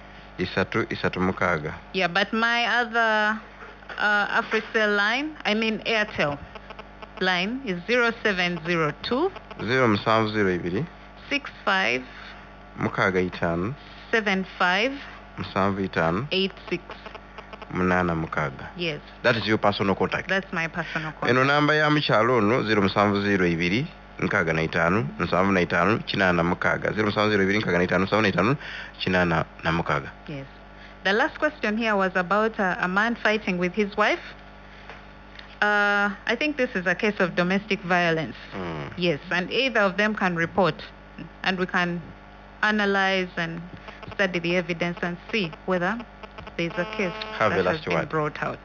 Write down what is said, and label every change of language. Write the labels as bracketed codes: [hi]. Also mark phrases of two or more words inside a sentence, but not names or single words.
[en] Yeah, but my other AfriCell line, I mean Airtel line, is 0702 65 75 86. Yes. That is your personal contact? That's my personal contact. [xog] Eno namba ya mchalo no 0702 nkaga na 5 75 chinana mukaga 0702 nkaga na 5 75 chinana na mukaga. [en] Yes. The last question here was about a man fighting with his wife. I think this is a case of domestic violence. Yes, and either of them can report, and we can analyze and study the evidence and see whether there's a case that has been brought out.